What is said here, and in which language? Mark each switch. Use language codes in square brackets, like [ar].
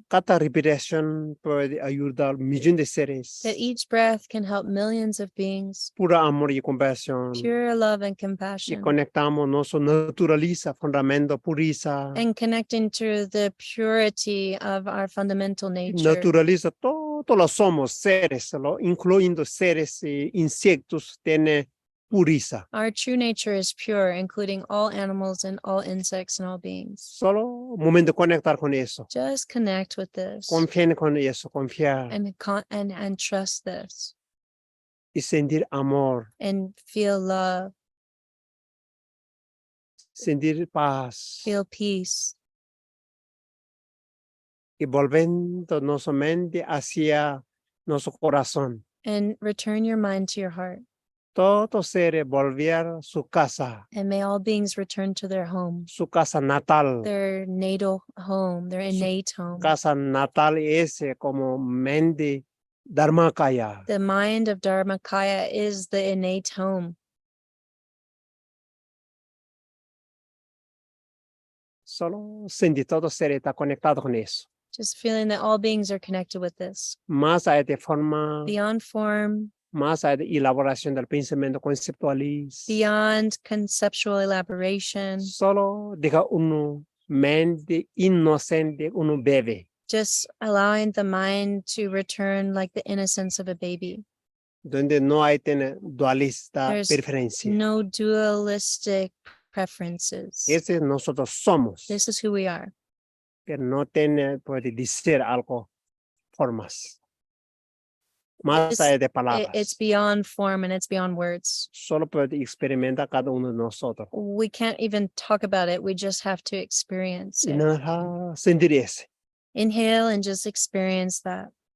[es] Cada respiración puede ayudar millones de seres. [en] That each breath can help millions of beings. [es] Pura amor y compasión. [en] Pure love and [es] Y [en] compassion. [es] conectamos, nos naturaliza, fundamento, puriza. [en] And connecting to the purity of our fundamental nature. [es] Naturaliza todos los somos seres, incluyendo seres insectos, tiene puriza. [en] Our true nature is pure, including all animals and all insects and all beings. [es] Solo un momento de conectar con eso. [en] Just connect with this [es] Confíen con eso, confiar [en] and trust this [es] y sentir amor, [en] and feel love, [es] sentir paz [en] feel peace, [es] y volviendo nuestra mente hacia nuestro corazón. [en] and return your mind to your heart. [es] Todos seres volver a su casa, [en] And may all beings return to their home, [es] su casa natal. [en] their natal home, their innate home. [es] Casa natal es como mente Dharmakaya. [en] The mind of Dharmakaya is the innate home. [es] Solo sentir todo ser está conectado con eso. [en] Just feeling that all beings are connected with this. [es] Más allá de forma, [en] Beyond form, [es] más allá de elaboración del pensamiento conceptualiz. [en] beyond conceptual elaboration, [es] Solo deja uno mente inocente un bebé, [en] Just allowing the mind to return like the innocence of a baby. [es] donde no hay dualista [en] There's [es] preferencia. [en] no dualistic preferences. [es] Ese nosotros somos, [en] This is who we are. [es] pero no puede decir algo formas. Más allá de palabras. [en] It's beyond form and it's beyond words. [es] Solo puede experimentar cada uno de nosotros. [en] We can't even talk about it. We just have to experience it. [es] Inhalar, sentir ese [en] Inhale and just experience that